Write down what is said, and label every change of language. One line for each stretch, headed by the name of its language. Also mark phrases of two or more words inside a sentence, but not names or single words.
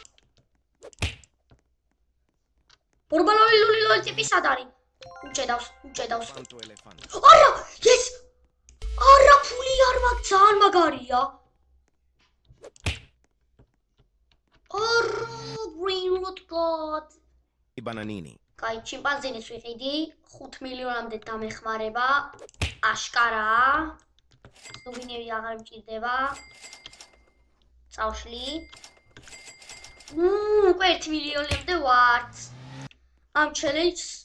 Georgian: ბორბალონი ლულილოლი ტიპი სად არის? უჭედავს. Fanto elefante. არა, yes! არა, ფული არ მაქვს, ძალიან მაგარია. არა,
English: brainrot god.
Georgian: Bananini. კაი, ჩიმპანზინის ვიყიდი, 5 მილიონამდე დამეხმარება. აშკარაა. სუვინირი აღარ მჭირდება. წავშლი. უკვე 1 მილიონამდე ვართ. ამ challenge-ს